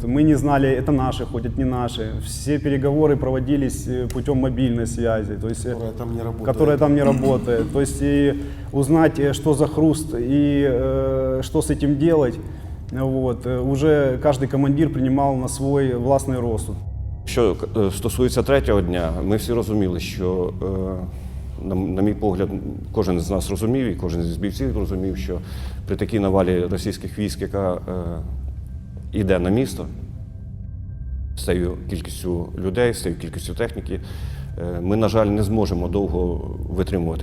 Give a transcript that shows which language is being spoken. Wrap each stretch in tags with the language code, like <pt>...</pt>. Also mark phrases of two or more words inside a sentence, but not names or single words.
<ru>Мы не знали, это наши, хоть это не наши. Все переговоры проводились путем мобильной связи, то есть, которая там не работает. То есть и узнать, что за хруст и что с этим делать, вот. Уже каждый командир принимал на свой</ru> <uk>власний розсуд. Що стосується третього дня, ми всі розуміли, що, на мій погляд, кожен з нас розумів, і кожен з бійців розумів, що при такій навалі російських військ, яка йде на місто, з цією кількістю людей, з цією кількістю техніки, ми, на жаль, не зможемо довго витримувати.</uk>